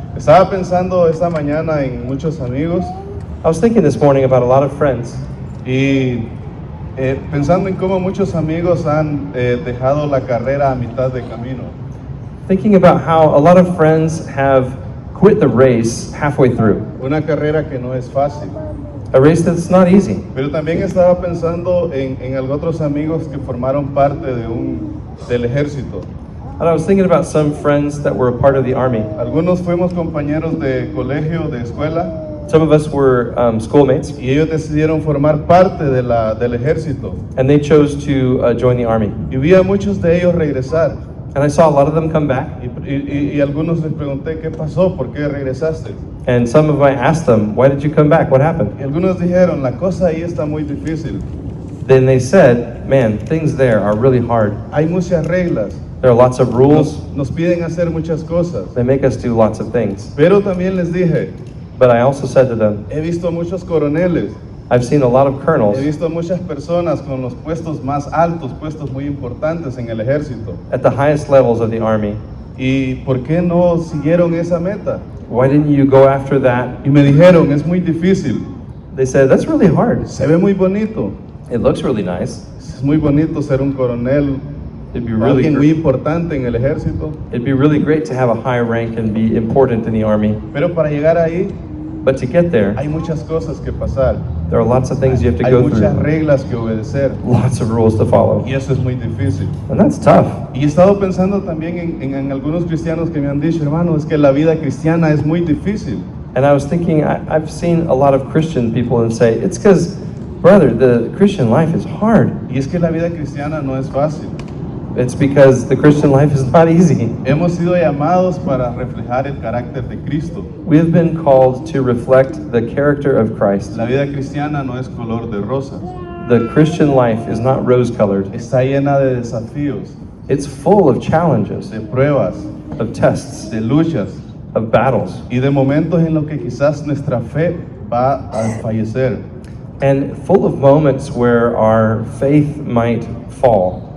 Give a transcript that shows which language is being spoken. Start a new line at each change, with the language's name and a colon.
Spanish: Estaba pensando esta mañana en muchos amigos
English: I was thinking this morning about a lot of friends,
Spanish: y pensando en cómo muchos amigos han dejado la carrera a mitad de camino.
English: thinking about how a lot of friends have quit the race halfway through.
Spanish: Una carrera que no es fácil.
English: A race that's not easy.
Spanish: Pero también estaba pensando en otros amigos que formaron parte del ejército.
English: And I was thinking about some friends that were a part of the army.
Spanish: Algunos fuimos compañeros de colegio, de escuela,
English: Some of us were schoolmates,
Spanish: y ellos decidieron formar parte del ejército.
English: and they chose to join the army.
Spanish: Y vi a muchos de ellos regresar.
English: And I saw a lot of them come back,
Spanish: Y algunos les pregunté, ¿qué pasó? ¿Por qué regresaste?
English: and some of I asked them, "Why did you come back? What happened?"
Spanish: Y algunos dijeron, la cosa ahí está muy difícil.
English: Then they said, "Man, things there are really hard.
Spanish: Hay muchas reglas.
English: There are lots of rules.
Spanish: Nos piden hacer muchas cosas.
English: They make us do lots of things."
Spanish: Pero también les dije,
English: But I also said to them,
Spanish: he visto a muchos coroneles.
English: I've seen a lot of colonels
Spanish: He visto a muchas personas con los puestos más altos, puestos muy importantes en el ejército.
English: at the highest levels of the army.
Spanish: ¿Y por qué no siguieron esa meta?
English: Why didn't you go after that?
Spanish: Y me dijeron, es muy difícil.
English: They said, that's really hard.
Spanish: Se ve muy bonito.
English: It looks really nice.
Spanish: Es muy bonito ser un coronel
English: It'd be
Spanish: o
English: really
Spanish: alguien muy
English: great.
Spanish: importante en el ejército.
English: It'd be really great to have a high rank and be important in the army.
Spanish: Pero para llegar ahí
English: But to get there,
Spanish: hay muchas cosas que pasar,
English: there are lots of things you have to
Spanish: hay
English: go
Spanish: muchas
English: through,
Spanish: reglas que obedecer
English: lots of rules to follow.
Spanish: y eso es muy difícil.
English: And that's tough.
Spanish: Y he estado pensando también en algunos cristianos que me han dicho, hermano, es que la vida cristiana es muy difícil.
English: And I was thinking, I've seen a lot of Christian people and say, it's because, brother, the Christian life is hard.
Spanish: Y es que la vida cristiana no es fácil.
English: It's because the Christian life is not easy.
Spanish: Hemos sido llamados para reflejar el carácter de Cristo.
English: We have been called to reflect the character of Christ.
Spanish: La vida cristiana no es color de rosas.
English: The Christian life is not rose-colored.
Spanish: Está llena de desafíos,
English: It's full of challenges,
Spanish: de pruebas,
English: of tests,
Spanish: de luchas
English: of battles,
Spanish: y de momentos en los que quizás nuestra fe va a fallecer.
English: and full of moments where our faith might fall.